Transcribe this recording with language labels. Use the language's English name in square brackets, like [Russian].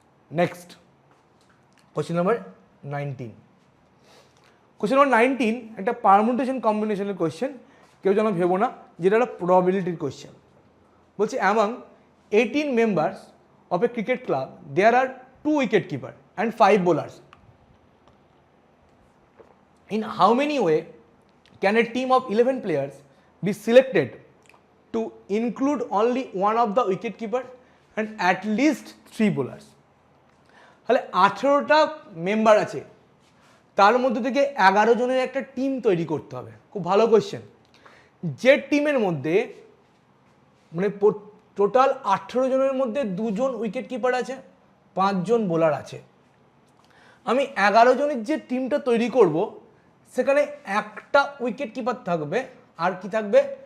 [Bangla] Next question number 19। Question number 19 একটা permutation কম্বিনেশনের question, কেউ যেন ভেবো না যেটা একটা প্রবাবিলিটির কোশ্চেন। [English] বলছে among 18 members of a cricket club there are 2 wicket keeper and 5 bowlers. In how many way can a team of 11 players be selected to include only one of the wicket keeper and at least 3 bowlers? [Bangla] তাহলে 18টা member আছে, তার মধ্যে থেকে 11 জনের একটা team তৈরি করতে হবে। খুব ভালো কোয়েশ্চেন। যে টিমের মধ্যে মানে টোটাল 18 জনের মধ্যে 2 জন উইকেট কিপার আছে, 5 জন বোলার আছে, আমি 11 জনের যে টিমটা তৈরি করব সেখানে একটা উইকেট কিপার থাকবে আর কি থাকবে?